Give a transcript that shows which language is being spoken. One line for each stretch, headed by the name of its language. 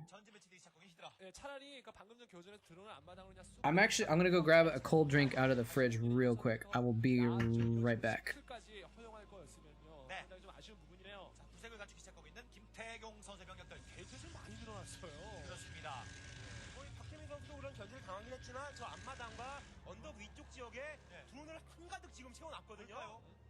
Korean: 전지 배치되기 시작하고 히드라. 예, 차라리 그러니까 방금 전 교전에서 드론을 앞마당으로 그냥 쑥
English: I'm gonna go grab a cold drink out of the fridge real quick. I will be right back.
Korean: 까지 허용할 거였으면요. 네. 상당히 좀 아쉬운 부분이네요. 자, 구색을 갖추기 시작하고 있는 김태경 선수의 병력들. 게이트 좀 많이 늘어났어요. 그렇습니다. 거의 박태민 선수도 그런 견제를 당하긴 했지만 저 앞마당과 언덕 위쪽 지역에 드론을 한가득 지금 채워놨거든요.